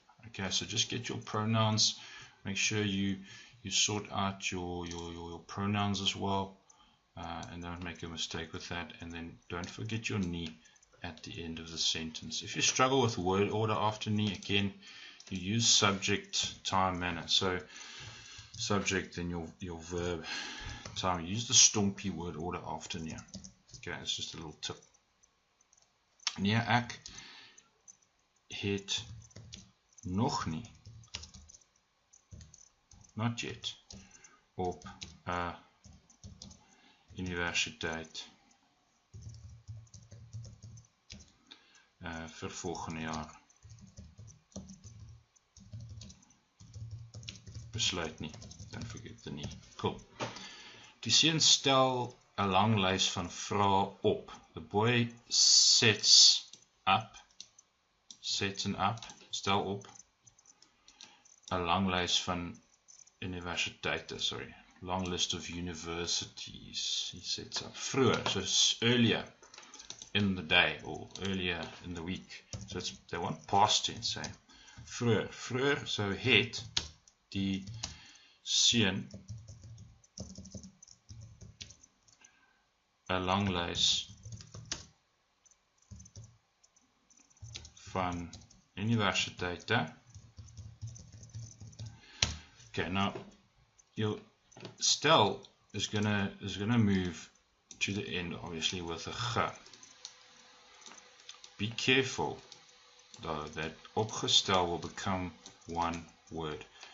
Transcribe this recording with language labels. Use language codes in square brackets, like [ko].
[en] Okay, so just get your pronouns, make sure you sort out your pronouns as well, and don't make a mistake with that, and then don't forget your nie at the end of the sentence. If you struggle with word order after nie, again, you use subject, time, manner. So subject, then your verb, time. Use the stompie word order after nie. Okay, it's just a little tip. [af] Nee, ek het nog nie, not yet, op 'n universiteit vir volgende jaar besluit nie. Don't forget the nie. Cool. Die seun stel 'n lang lys van vrae op. The boy sets and up, stel op 'n lang lys van universiteite, long list of universities he sets up. [en] Vroeger, so it's earlier in the day or earlier in the week. So they want past tense, say. [af] Vroeger, so het die seun 'n lang lys van universiteite. [en] Okay, now your stel is gonna move to the end, obviously, with a g. Be careful though that opgestel will become one word.